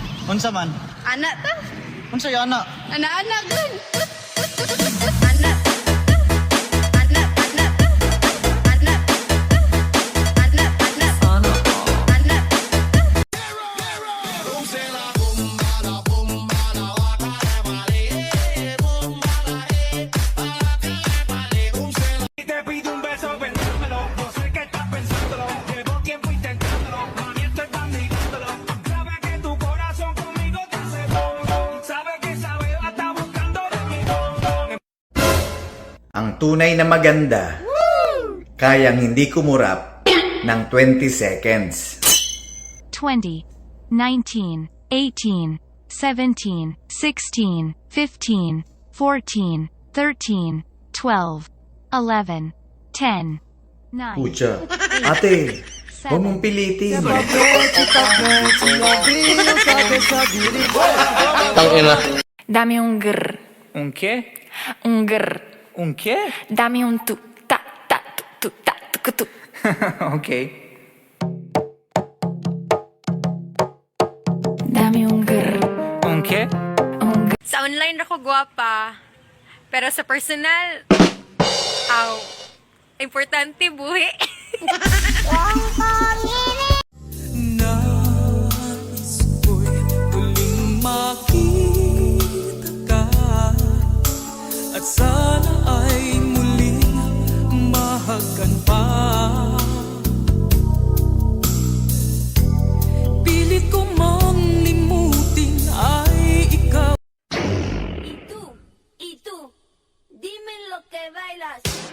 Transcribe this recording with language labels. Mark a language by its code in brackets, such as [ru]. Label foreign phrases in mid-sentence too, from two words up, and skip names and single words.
[ceb] Unsa man? Anak ta? Unsa ya anak? Anak-anak gun. Anak. Anak. Anak. Anak. Anak. Anak. Anak. [es] Te pido un beso, pensándolo. Yo sé que estás pensándolo. Llevo tiempo intentándolo. Mami, estoy dándolo. Sabe que tu corazón conmigo te hace boom. Sabe que esa beba está buscando de mi boom. [tl] Ang tunay na maganda, kayang hindi kumurap ng 20 seconds. 20, 19, 18, 17, 16, 15, 14, 13, 12, 11, 10, 9, Pucha, ate, huwag mong pilitin. [es] Dame un grr, ¿Un qué? un grr. ¿Un qué? Dame un tu, ta, tu, ta, tu. Ok. Dame un grr, ¿Un qué? un grr. [ceb] Sa online ako gwapa. Pero sa personal, importante buhi. [tl] Nais ko'y muling makita ka. At sana ay muling mahagan pa. Pilit ko mang limutin ay ikaw. [es] Y tú, dime lo que bailas.